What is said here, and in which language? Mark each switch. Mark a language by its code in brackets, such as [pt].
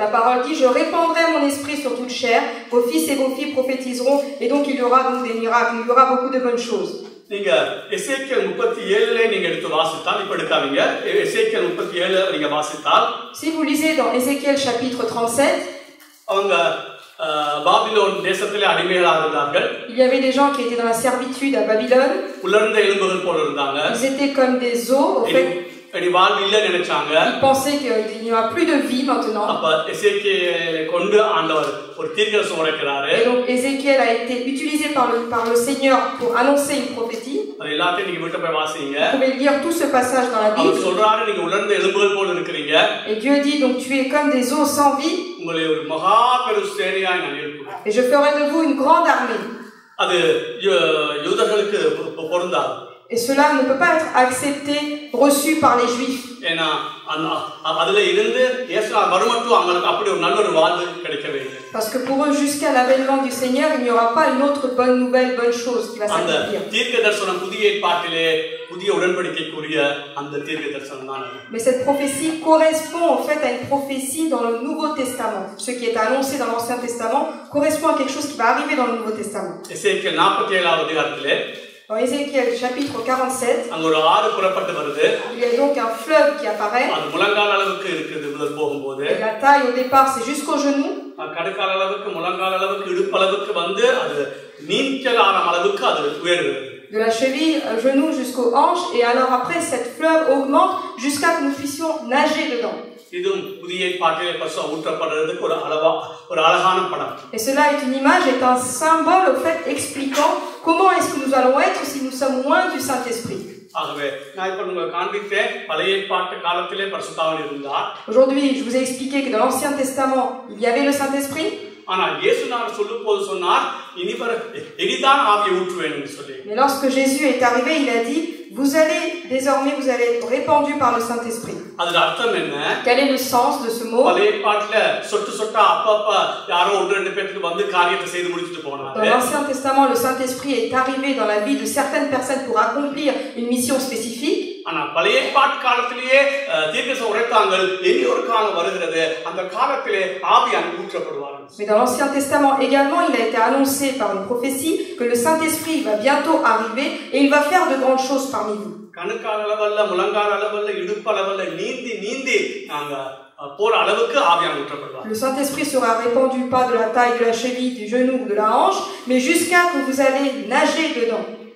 [fr] La parole dit, je répandrai mon esprit sur toute chair, vos fils et vos filles prophétiseront, et donc il y aura donc des miracles, il y aura beaucoup de bonnes choses. [ta] நீங்க எசேக்கியேல் 37 நீங்க எடுத்து வாசித்தால், இப்ப எடுக்காதீங்க, எசேக்கியேல் 37 நீங்க வாசித்தால், [fr] si vous lisez dans Ézéchiel chapitre 37, [ta] அவங்க Babylon தேசத்திலே அடிமைகளாக இருந்தார்கள். [fr] Il y avait des gens qui étaient dans la servitude à Babylone. [ta] உலர்ந்த எலும்புகள் போல இருந்தாங்க. [fr] Ils étaient comme des os, en fait. [ta] இனி வாழ்வு இல்ல நினைச்சாங்க. [fr] Ils pensaient qu'il n'y aura plus de vie maintenant. [ta] அப்ப எசேக்கியேலை கொண்டு ஆண்டவர் ஒரு தீர்க்கதரிசனம் உரைக்கிறாரு. [fr] Et donc Ézéchiel a été utilisé par le Seigneur pour annoncer une prophétie. [ta] அது எல்லாத்தையும் நீங்க விட்டு போய் வாசிங்க. [fr] Vous pouvez lire tout ce passage dans la Bible. [ta] அவர் சொல்றாரு, நீங்க உலர்ந்த எலும்புகள் போல இருக்கிறீங்க. [fr] Et Dieu dit, donc tu es comme des os sans vie. [ta] உங்களை ஒரு மகா பெரும் சேனையாய் நான் எழுப்புவேன். [fr] Et je ferai de vous une grande armée. [ta] அது யூதர்களுக்கு பொருந்தாது. [fr] Et cela ne peut pas être accepté, reçu par les Juifs. [ta] ஏன்னா அதுல இருந்து இயேசு வருமட்டும் அவங்களுக்கு அப்படி ஒரு நல்ல ஒரு வாழ்வு கிடைக்கவே இல்லை. [fr] Parce que pour eux, jusqu'à l'avènement du Seigneur, il n'y aura pas une autre bonne nouvelle, bonne chose qui va [ta] அந்த [fr] s'accomplir. [ta] தீர்க்கதரிசனம் புதிய ஏற்பாட்டிலே புதிய உடன்படிக்கைக்குரிய அந்த தீர்க்கதரிசனம் தான் அது. [fr] Mais cette prophétie correspond en fait à une prophétie dans le Nouveau Testament. Ce qui est annoncé dans l'Ancien Testament correspond à quelque chose qui va arriver dans le Nouveau Testament. [ta] எசேக்கியேல் 47வது அதிகாரத்திலே [fr] Dans Ézéchiel chapitre 47, [ta] அங்க ஒரு ஆறு புறப்பட்டு வருது. [fr] il y a donc un fleuve qui apparaît. [ta] அது முழங்கால் அளவுக்கு இருக்குது முதல் போகும்போது. [fr] Et la taille au départ c'est jusqu'au genou. [ta] கடுக்கால் அளவுக்கு முழங்கால் அளவுக்கு இடுப்பு அளவுக்கு வந்து அது நீச்சலான அளவுக்கு அது உயர்கிறது. [fr] De la cheville au genou jusqu'aux hanches, et alors après cette fleuve augmente jusqu'à ce que nous puissions nager dedans. [ta] இதுவும் புதிய ஏற்பாட்டிலே பரிசுத்தம் ஊற்றப்படுறதுக்கு ஒரு அழகான படம். [fr] Et cela est une image, est un symbole au fait expliquant comment est-ce que nous allons être si nous sommes loin du Saint-Esprit. [ta] ஆகவே நான் இப்ப உங்களுக்கு காண்பித்தேன் பழைய ஏற்பாட்டு காலத்திலே பரிசுத்தாவியானவர் இருந்தார். [fr] Aujourd'hui, je vous ai expliqué que dans l'Ancien Testament, il y avait le Saint-Esprit. [ta] ஆனால் இயேசுநாதர் சொல்லும்போது சொன்னார் இனிதான் ஆவியை ஊற்றுவேன் என்று சொல்லி. [fr] Mais lorsque Jésus est arrivé, il a dit vous allez être répandus par le Saint-Esprit. [ta] அதோட அர்த்தம் என்ன? [fr] Quel est le sens de ce mot? [ta] பழைய ஏற்பாட்டில சொட்டு சொட்டா அப்பப்ப யாரோ ஒன்று ரெண்டு பேருக்கு வந்து காரியத்தை செய்து முடிச்சிட்டு போனாங்க. [fr] Dans l'Ancien Testament, le Saint-Esprit est arrivé dans la vie de certaines personnes pour accomplir une mission spécifique. [ta] ஆனா பழைய ஏற்பாட்டு காலத்திலேயே தீர்க்கதரிசனம் உரைத்தாங்க இனி ஒரு காலம் வருகிறது அந்த காலத்திலே ஆவியானவர் ஊற்றப்படுவார். [fr] Mais dans l'Ancien Testament également, il a été annoncé par une prophétie que le Saint-Esprit va bientôt arriver et il va faire de grandes choses parmi vous. [ta] கணுக்கால் அளவல்ல முழங்கால் அளவல்ல இடுப்பு அளவல்ல நீந்தி நாங்க போற அளவுக்கு ஆவியானவர் ஊற்றப்படுவார். [fr] Le Saint-Esprit sera répandu pas de la taille de la cheville, du genou ou de la hanche, mais jusqu'à que vous allez nager dedans.